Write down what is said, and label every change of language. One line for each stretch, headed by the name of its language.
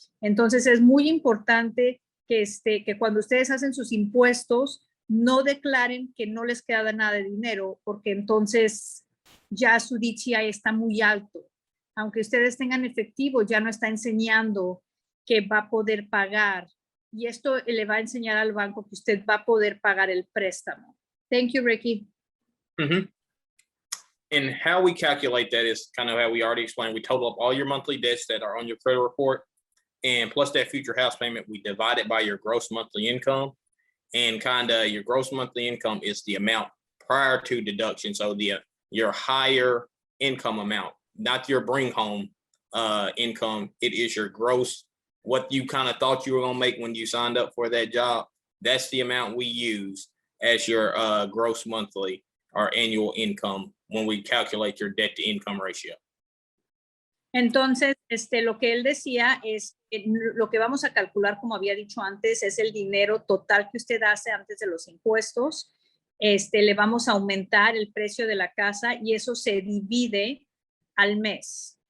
Spanish: Entonces es muy importante que cuando ustedes hacen sus impuestos, no declaren que no les queda nada de dinero, porque entonces ya su DTI está muy alto. Aunque ustedes tengan efectivo, ya no está enseñando que va a poder pagar. Y esto le va a enseñar al banco que usted va a poder pagar el préstamo.
English: Thank you, Ricky. Mm-hmm. And how we calculate that is how we already explained. We total up all your monthly debts that are on your credit report, and plus that future house payment, we divide it by your gross monthly income. And your gross monthly income is the amount prior to deduction. So your higher income amount, not your bring home income. It is your gross, what you thought you were going to make when you signed up for that job. That's the amount we use as your gross monthly or annual income when we calculate your debt to income ratio.
Spanish: Entonces, lo que él decía es que lo que vamos a calcular, como había dicho antes, es el dinero total que usted hace antes de los impuestos. Le vamos a aumentar el precio de la casa y eso se divide al mes.